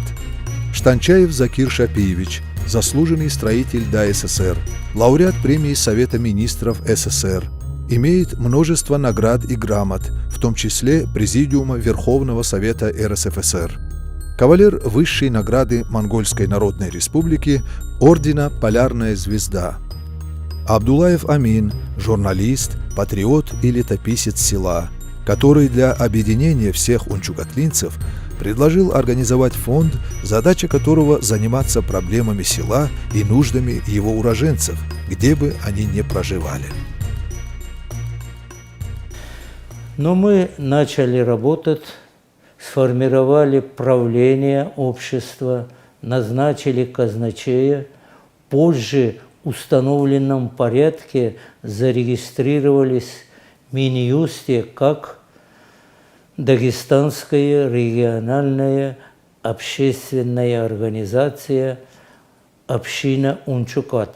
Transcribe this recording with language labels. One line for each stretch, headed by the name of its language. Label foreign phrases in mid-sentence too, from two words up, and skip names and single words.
Russian: Штанчаев Закир Шапиевич, заслуженный строитель ДАССР, лауреат премии Совета министров СССР. Имеет множество наград и грамот, в том числе Президиума Верховного Совета РСФСР. Кавалер высшей награды Монгольской Народной Республики, ордена «Полярная звезда». Абдуллаев Амин, журналист, патриот и летописец села, который для объединения всех унчугатлинцев предложил организовать фонд, задача которого заниматься проблемами села и нуждами его уроженцев, где бы они ни проживали. Но мы начали работать, сформировали правление общества, назначили казначея, позже в установленном порядке зарегистрировались в Минюсте как Дагестанская региональная общественная организация «Община Унчукатль».